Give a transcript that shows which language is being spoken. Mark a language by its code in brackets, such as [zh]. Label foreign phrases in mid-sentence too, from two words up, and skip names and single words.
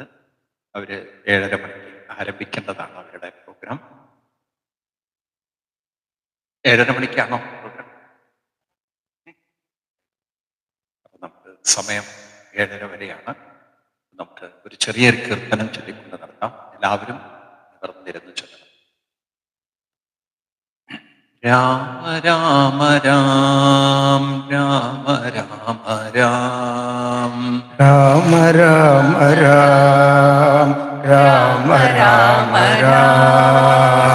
[ml] അവര് 7:30 മണിക്ക് ആരംഭിക്കേണ്ടതാണ് അവരുടെ പ്രോഗ്രാം. 7:30 മണിക്കാണോ പ്രോഗ്രാം? അപ്പൊ നമുക്ക് സമയം 7:30 വരെയാണ്. നമുക്ക് ഒരു ചെറിയൊരു കീർത്തനം ചൊല്ലിക്കൊണ്ട് നടത്താം. എല്ലാവരും നിവർന്നിരുന്ന് ചൊല്ലണം. രാമ രാമ രാം രാമ രാമ രാം രാമ രാമ രാം രാമ രാമ രാം